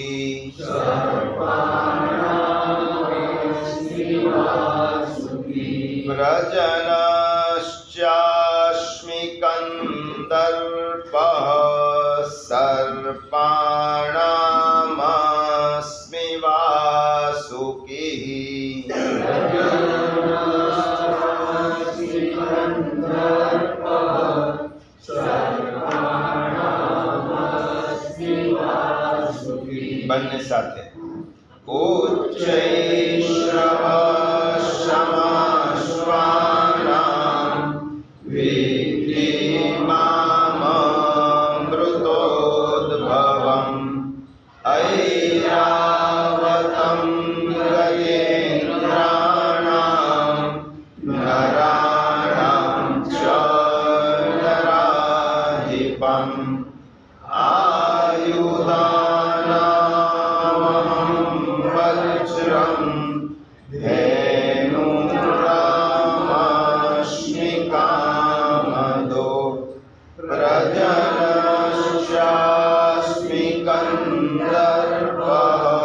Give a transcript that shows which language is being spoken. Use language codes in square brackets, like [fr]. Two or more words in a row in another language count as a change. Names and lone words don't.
[sa] व्रजनश्चास्मि कन्दर्पः सर्पाणामस्मि वासुकिः [gu] બંને સાથે [sa] ઉચ્ચૈશ્રવસમાશ્વાનાં વિદ્ધિ મામૃતોદ્ભવम् ઐરાવतं ગજેન્દ્રાણાં નરાણાં ચ નરાધિપम् वज्रं धेनुरामस्मि कामदो व्रजनश्चास्मि कन्दर्पः